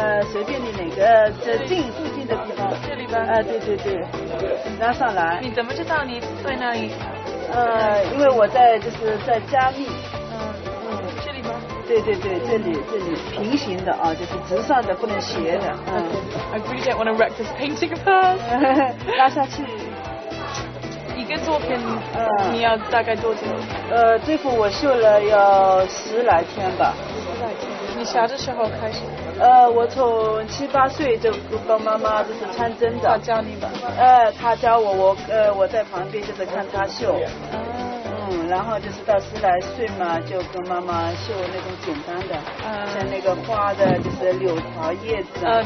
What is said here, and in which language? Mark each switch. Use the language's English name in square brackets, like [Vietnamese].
[Chinese] 随便你哪个近附近的地方。这里吧。对，拉上来。你怎么知道你在哪里？因为我在加密。这里吗？对，这里平行的啊，就是直上的，不能斜的。 [English] I really don't want to wreck this painting of hers. [Chinese] 拉下去。一个作品，你要大概多久？这幅我绣了要10来天吧。 10来天。你啥的时候开始？我从7、8岁就帮妈妈就是穿针的。他教你吧？他教我，我在旁边就是看他绣。然后就是到10来岁嘛，就跟妈妈绣那种简单的，像那个花的，就是柳条叶子啊。